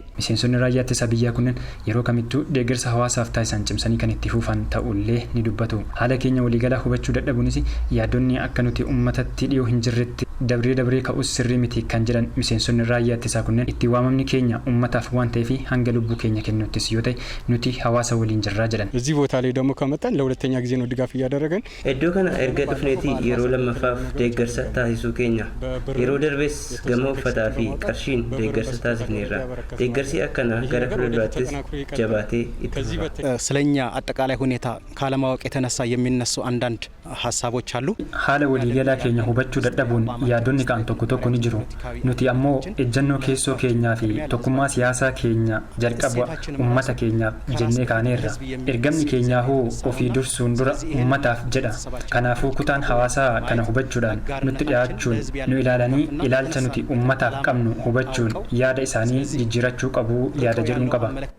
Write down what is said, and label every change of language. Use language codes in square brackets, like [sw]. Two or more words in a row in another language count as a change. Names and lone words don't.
[om] Miseensonni raayyaa ittisa biyyaa kunneen yeroo kamittuu deeggarsa hawaasaaf taasisan cimsanii kan itti fufan ta'ullee ni dubbatu. Haala keenya waliigalaa hubachuu dadhabuunis yaadonni akka nuti uummatatti dhiyoo hin jirretti dabree ka'us sirrii miti kan jedhan miseensonni raayyaa ittisaa kunneen itti waamamni keenya uummataaf waan ta'eef hanga lubbuu keenya kennuttis yoo ta'e nuti hawaasa waliin jirraa jedhan. [am] እዚህ ቦታ ላይ ደግሞ ከመጣን ለሁለተኛ ጊዜ ነው ድጋፍ እያደረገን [om] Iddoo kana erga dhufneeti yeroo lammaffaaf deeggarsa taasisuu keenya. Yeroo darbees gama uffataa fi qarshiin deeggarsa taasifneerra. Deeggarsi akkanaa gara fuulduraattis jabaatee itti fufa. [am] ስለኛ አጠቃላይ ሁኔታ ካለማወቅ የተነሳ የሚነሱ አንዳንድ ሀሳቦች አሉ። [om] Haala waliigalaa keenya hubachuu dadhabuun yaadonni kaan tokko ni jiru. Nuti ammoo ejjennoo keessoo keenyaa fi tokkummaa siyaasaa keenya jalqaba uummata keenyaaf jennee kaaneerra. Ergamni keenyaa hoo ofii dursuun dura uummataaf jedha. Kanaafuu kutaan hawaasaa kana hubachuudhaan nutti dhiyaachuun nu ilaalanii ilaalcha nuti uummataaf qabnu hubachuun yaada isaanii jijjiirachuu qabu yaada jedhuun qaba.